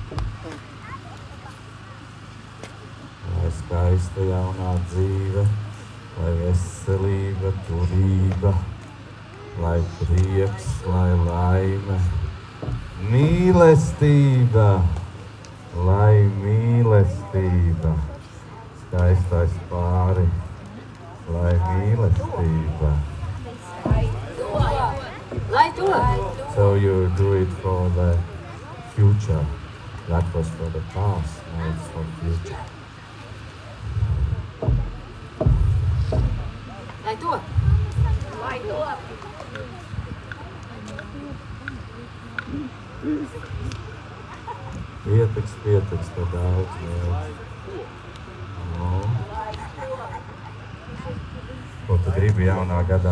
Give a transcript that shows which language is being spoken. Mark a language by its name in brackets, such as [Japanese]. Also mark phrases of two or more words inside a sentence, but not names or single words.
[Latvian] Lai skaista jaunā dzīve, lai veselība, turība, lai prieks, lai laime, mīlestība, lai mīlestība, skaistais pāri, lai mīlestība. Lai to! [English] So you do it for the future. That was for the past, now it's for the future. [Latvian] Lai to! Lai to! Pietiks, te daudz vēl. Ko tu gribi jaunā gadā?